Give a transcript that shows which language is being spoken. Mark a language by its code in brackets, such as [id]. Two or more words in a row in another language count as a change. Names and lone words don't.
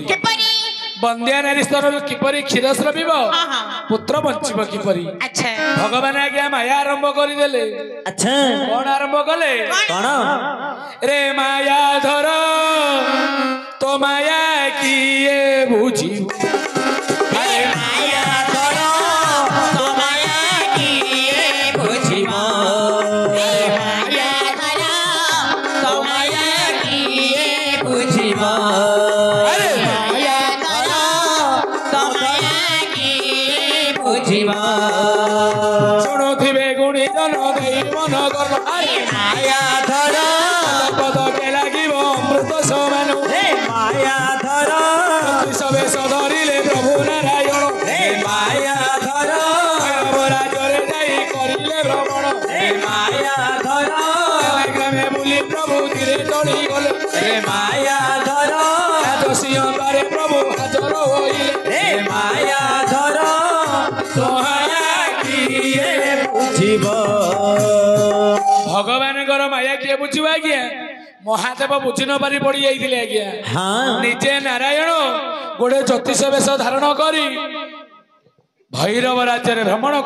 [or] ବନ୍ଦିଆ ନାରୀ ସ୍ତନରୁ କିପରି କ୍ଷୀର ସ୍ରବିବ? ପୁତ୍ର ବଞ୍ଚିବ କିପରି? ଭଗବାନ ଆଜ୍ଞା ମାୟା ଆରମ୍ଭ କରିଦେଲେ। [hi] अच्छा [or] କଣ ଆରମ୍ଭ କଲେ? [hi] कौन [or] ରେ ମାୟା ଧର ତ ମାୟା କିଏ ବୁଝିବ? ମାୟା କରୋ ତୋ ମାୟା କିଏ ବୁଝିବୋ ମାୟା କରୋ ତୋ ମାୟା କିଏ ବୁଝିବୋ ମାୟା କରୋ ତୋ ମାୟା କିଏ ବୁଝିବୋ ଶୁଣୁଥିବେ ଗୁଣି ଜନ ଦେଇ ମନ କର ମାୟା ଧରୋ ପଦକେ ଲାଗିବ ଅମୃତ ସମାନ। ମାୟା ଧରୋ ବେଶ ଧରିଲେ ପ୍ରଭୁ ନାରାୟଣ ମାୟା ଧରୋ ରାଜରେ ଯାଇ କରିଲେ ଭ୍ରମଣ। ମାୟା ଧରୋ ଗ୍ରାମେ ବୁଲି ପ୍ରଭୁ ଧୀରେ ଚଳିଗଲେ ମାୟା ଧରୋ ରାଜସିଂହରେ ପ୍ରଭୁ ହାଜର ହୋଇଲେ। ମାୟା ଧରୋ ମାୟା କିଏ बुझिबो ଭଗବାନଙ୍କର ମାୟା କିଏ ବୁଝିବ ଆଜ୍ଞା? ମହାଦେବ ବୁଝି ନ ପାରି ପଡି ଯାଇଥିଲେ ଆଜ୍ଞା। [hi] हाँ [or] ନିଜେ ନାରାୟଣ ଗୋଟେ ଜ୍ୟୋତିଷ ବେଶ ଧାରଣ କରି ଭୈରବ ରାଜ୍ୟରେ ଭ୍ରମଣ କରୁଛନ୍ତି।